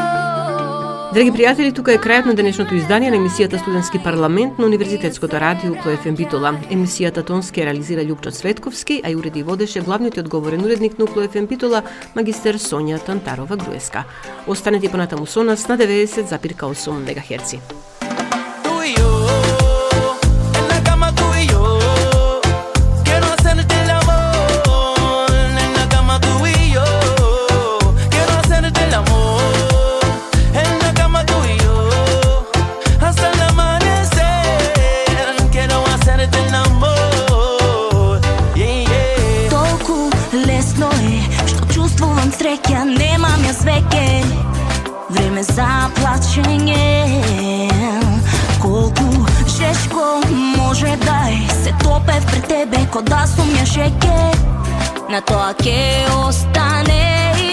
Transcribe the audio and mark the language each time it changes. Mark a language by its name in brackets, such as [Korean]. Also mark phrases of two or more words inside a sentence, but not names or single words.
[Macedonian] Драги пријатели, тука е крајот на денешното издание на емисијата Студентски парламент на Универзитетското радио УКЛО-ФМ Битола. Емисијата тонски реализира Љупчо Цветковски, а и уреди и водеше главниот и одговорен уредник на УКЛО-ФМ Битола, магистер Сонја Тантарова-Груевска. Останете понатаму со нас на 90,8 МГц. [Spanish] Tú y yo, en la cama tú y yo, quiero hacerte el amor. En la cama tú y yo, quiero hacerte el amor. En la cama tú y yo, hasta el amanecer, quiero hacerte el amor. [English] Yeah, yeah. [Macedonian] Толку лесно е, што чувствувам среќа, немам јас веќе време за плачење. Колку жешко може да е, се топев пред тебе ко да сум ја шеќе, на тоа ке остане.